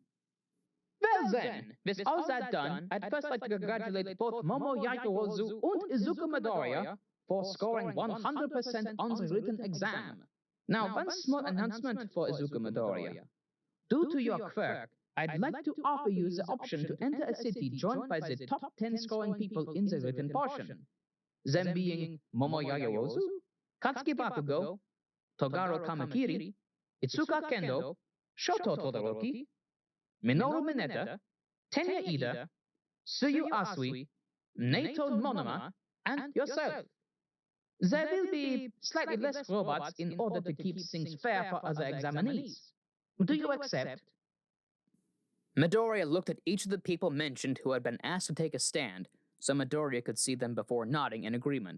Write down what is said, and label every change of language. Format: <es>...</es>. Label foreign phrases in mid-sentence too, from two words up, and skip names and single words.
<en>Well then, with all that done, I'd first like to congratulate both Momo Yakirozu and Izuku Midoriya for scoring 100% on the written exam. Now, one small announcement for Izuku Midoriya. Due to your quirk, I'd like to offer you the option to enter a city joined by the top 10 scoring people in the written portion. Them being Momo Yakirozu, Katsuki Bakugo, Togaro Kamakiri, Itsuka Kendo, Shoto Todoroki, Minoru Mineta, Tenya Ida, Suyu Asui, Naito Monoma, and yourself. There will be slightly less robots in order to keep things fair for other examinees. Do you accept? Midoriya looked at each of the people mentioned who had been asked to take a stand, so Midoriya could see them before nodding in agreement.</en>